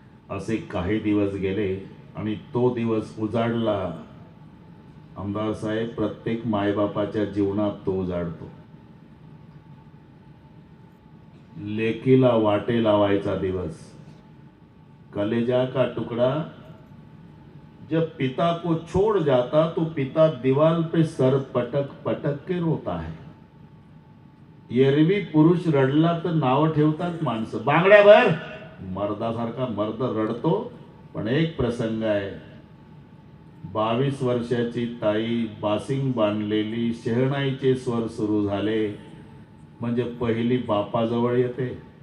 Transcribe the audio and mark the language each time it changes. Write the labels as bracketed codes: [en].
[mr] असे काही दिवस गेले आणि तो दिवस उजाडला. आमदार साहेब, प्रत्येक मायबापाच्या जीवनात तो उजाडतो. लेकीला वाटे लावायचा दिवस. [hi] कलेजा का टुकड़ा जब पिता को छोड़ जाता तो पिता दीवार पे सर पटक पटक के रोता है. [mr] एरवी पुरुष रडला तर नाव ठेवतात माणसं, बांगड्याभर. मर्दासारखा मर्द रडतो. पण एक प्रसंग आहे, 22 वर्षाची ताई बासिंग बांधलेली, शहनाईचे स्वर सुरू झाले म्हणजे पहिली बापाजवळ येते.